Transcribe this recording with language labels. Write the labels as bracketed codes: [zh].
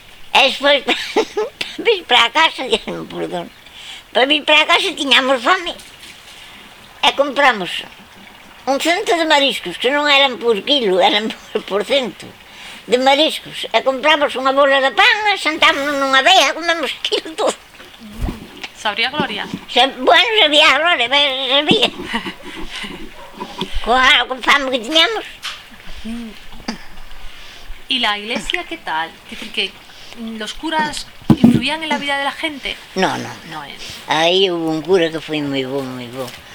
[gl] E despois, para vir para a casa tiñamos fome, e compramos un cento de mariscos, que non eran por quilo, eran por cento de mariscos. E compramos unha bola de pan, sentámonos nunha veia, comemos aquilo todo. Sabría gloria? Sabía gloria, pero sabía. Con fama que tiñamos. E a iglesia, que tal? [es] Dicir que los curas influían en la vida de la gente? No. [gl] Aí houve un cura que foi moi bom, moi bom.